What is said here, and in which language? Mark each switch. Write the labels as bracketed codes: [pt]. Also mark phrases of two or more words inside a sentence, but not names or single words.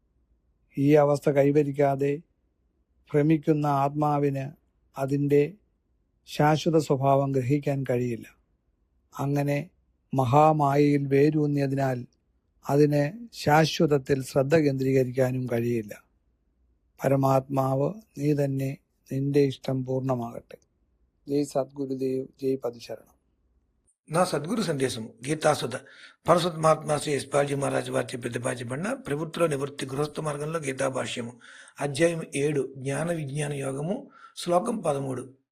[ml] ഈ അവസ്ഥ കൈവരിക്കാതെ ഭ്രമിക്കുന്ന ആത്മാവിന് അതിൻ്റെ ശാശ്വത സ്വഭാവം ഗ്രഹിക്കാൻ കഴിയില്ല. അങ്ങനെ മഹാമായയിൽ വേരൂന്നിയതിനാൽ അതിന് ശാശ്വതത്തിൽ ശ്രദ്ധ കേന്ദ്രീകരിക്കാനും കഴിയില്ല. പരമാത്മാവ് നീ തന്നെ, നിന്റെ ഇഷ്ടം పూర్ణమాగట్టే. [te] జై సద్గురుదేవ్, జై పదుశరణం. నా సద్గురు సందేశం గీతాసుధ పరశుద్ధ మహాత్మా శ్రీ యశ్పాల్జీ మహారాజ్ వారిచే ప్రతిపాదించబడిన ప్రభుత్వ నివృత్తి గృహస్థ మార్గంలో గీతా భాష్యము అధ్యాయం 7 జ్ఞాన విజ్ఞాన యోగము శ్లోకం 13.